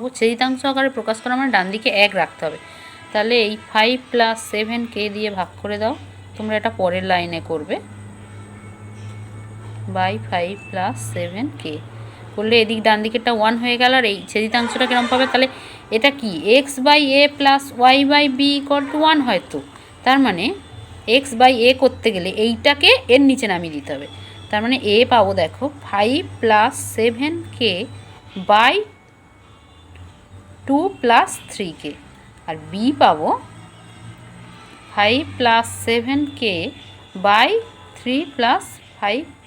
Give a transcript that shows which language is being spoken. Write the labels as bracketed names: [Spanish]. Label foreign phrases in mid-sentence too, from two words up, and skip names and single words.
[Bangla] ছেদিতাংশ আকারে প্রকাশ করা মানে ডান দিকে 1 রাখতে হবে, তাহলে এই 5 + 7k দিয়ে ভাগ করে দাও। তোমরা এটা পরের লাইনে করবে, বাই 5 + 7k করলে এদিক ডান দিকেরটা 1 হয়ে গেল। আর এই ছেদিতাংশটা কিরকম পাবে? তাহলে এটা কি x/a + y/b = 1 হয়তো, তার মানে x/a করতে গেলে এইটাকে এর নিচে নামিয়ে দিতে হবে। তার মানে a পাবো দেখো 5 + 7k / 2 + 3k, আর b পাবো 5 + 7k / 3 + 5k।